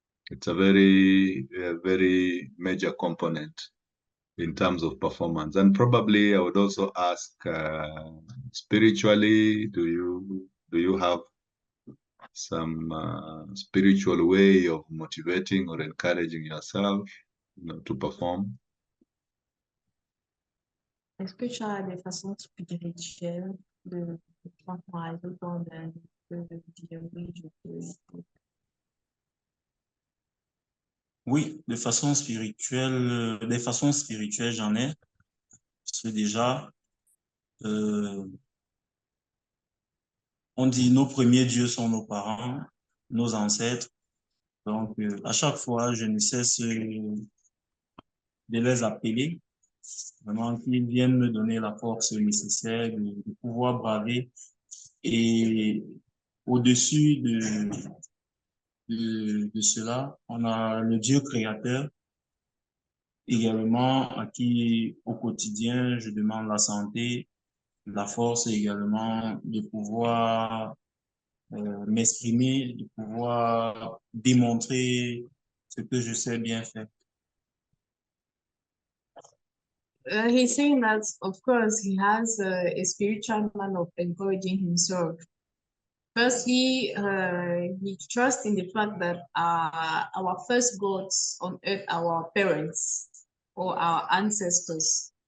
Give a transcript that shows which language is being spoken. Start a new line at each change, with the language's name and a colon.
English: It's a very major component in terms of performance. And probably I would also ask, spiritually, do you have some spiritual way of motivating or encouraging yourself, you know, to perform? Especially
French: de façon spirituelle, de travailler dans de dire oui, je peux. Oui, de façon spirituelle, des façons spirituelles, j'en ai. C'est déjà, on dit nos premiers dieux sont nos parents, nos ancêtres. Donc, à chaque fois, je ne cesse de les appeler, vraiment qu'ils viennent me donner la force nécessaire de pouvoir braver. Et au-dessus de cela, on a le Dieu créateur, également à qui au quotidien je demande la santé, la force également de pouvoir m'exprimer, de pouvoir démontrer ce que je sais bien faire.
English: He's saying that, of course, he has a spiritual man of encouraging himself. Firstly, he trusts in the fact that our first gods on earth are our parents or our ancestors.